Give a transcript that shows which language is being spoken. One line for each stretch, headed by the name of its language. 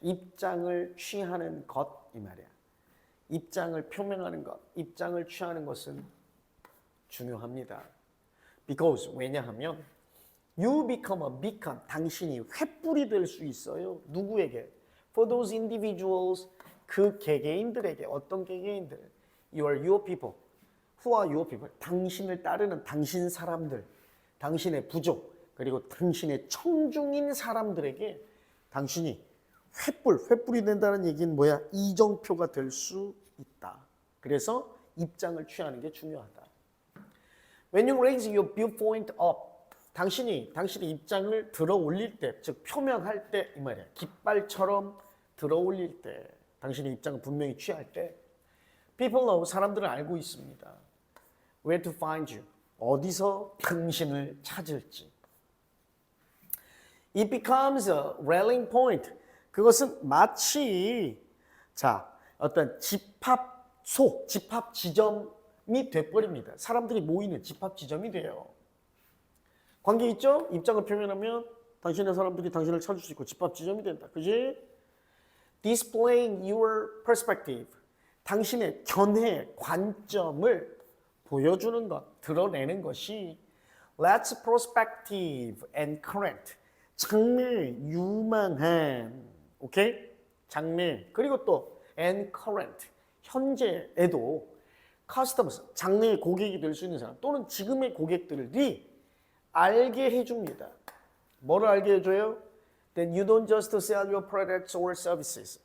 Korean: 입장을 취하는 것 이 말이야. 입장을 표명하는 것, 입장을 취하는 것은 중요합니다. Because 왜냐하면 you become a beacon, 당신이 횃불이 될 수 있어요. 누구에게?
English: For those individuals, 그 개개인들에게. 어떤 개개인들? You are your people. Who are your people?
Korean: 당신을 따르는 당신 사람들, 당신의 부족, 그리고 당신의 청중인 사람들에게 당신이 횃불이 된다는 얘기는 뭐야? 이정표가 될 수 있다. 그래서 입장을 취하는 게 중요하다. When you raise your viewpoint up, 당신의 입장을 들어 올릴 때, 즉 표명할 때 이 말이야. 깃발처럼 들어 올릴 때, 당신의 입장을 분명히 취할 때, people know, 사람들은 알고 있습니다.
English: Where to find you, 어디서 당신을 찾을지. It becomes a rallying point.
Korean: 그것은 마치 어떤 집합 지점이 돼버립니다. 사람들이 모이는 집합 지점이 돼요. 관계 있죠? 입장을 표명하면 당신의 사람들이 당신을 찾을 수 있고 집합 지점이 된다. 그지?
English: Displaying your perspective.
Korean: 당신의 견해, 관점을 보여주는 것, 드러내는 것이 Let's prospective and current. 장래, 유망한, 오케이? 장래, 그리고 또 and current, 현재에도 customers, 장래의 고객이 될 수 있는 사람 또는 지금의 고객들이 알게 해줍니다. 뭐를 알게 해줘요?
English: That you don't just sell your products or services.